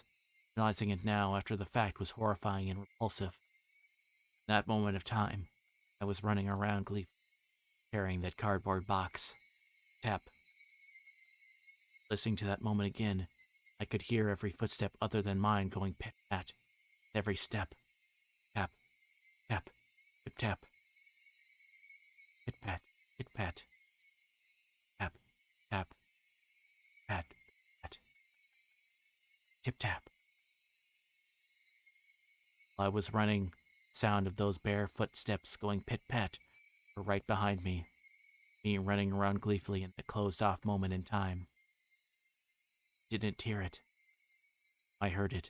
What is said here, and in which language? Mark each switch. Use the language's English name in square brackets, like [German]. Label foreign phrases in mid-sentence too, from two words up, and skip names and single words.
[English] Realizing it now after the fact was horrifying and repulsive. In that moment of time, I was running around gleefully, carrying that cardboard box. Tap. Listening to that moment again, I could hear every footstep other than mine going pit-pat. Every step. Tap. Tap. Tip-tap. Pit-pat. Pit-pat. Tap. Tap. Pat. Pat. Tip-tap. While I was running, the sound of those bare footsteps going pit-pat were right behind me. Me running around gleefully in the closed-off moment in time. Didn't hear it. I heard it.